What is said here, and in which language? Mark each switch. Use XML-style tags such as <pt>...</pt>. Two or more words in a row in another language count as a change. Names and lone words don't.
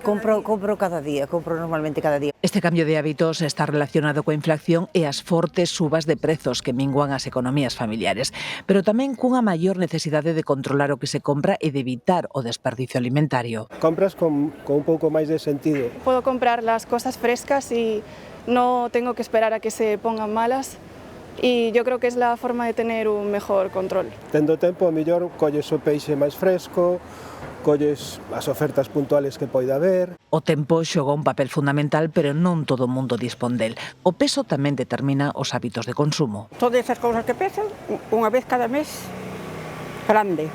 <gl>Compro cada día, compro normalmente cada día. Este cambio de hábitos está relacionado coa inflación e as fortes subas de prezos que minguan as economías familiares, pero tamén cunha maior necesidade de controlar o que se compra e de evitar o desperdicio alimentario. Compras con un pouco máis de sentido.</gl> <es>Puedo comprar las cosas frescas y no tengo que esperar a que se pongan malas. Y yo creo que es la forma de tener un mejor control.</es> <gl>Tendo tempo, a mellor colles o peixe máis fresco, colles as ofertas puntuales que poida haber. O tempo xoga un papel fundamental, pero non todo o mundo dispón del. O peso tamén determina os hábitos de consumo. Todas esas cousas que pesan, unha vez cada mes, grande.</gl>